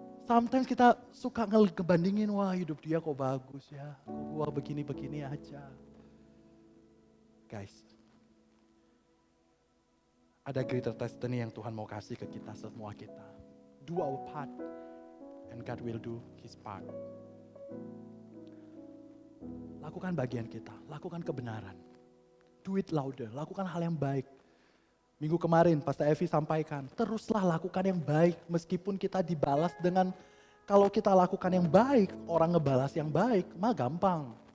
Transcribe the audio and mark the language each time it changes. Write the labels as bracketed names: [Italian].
[Indonesian] Sometimes kita suka ngebandingin, wah hidup dia kok bagus ya, kok gua begini-begini aja. Guys, ada greater destiny yang Tuhan mau kasih ke kita semua kita. [English] Do our part and God will do His part. [Indonesian] Lakukan bagian kita, lakukan kebenaran. [English] Do it louder, [Indonesian] lakukan hal yang baik. Minggu kemarin Pastor Evi sampaikan, teruslah lakukan yang baik meskipun kita dibalas dengan, kalau kita lakukan yang baik, orang ngebalas yang baik, mah gampang.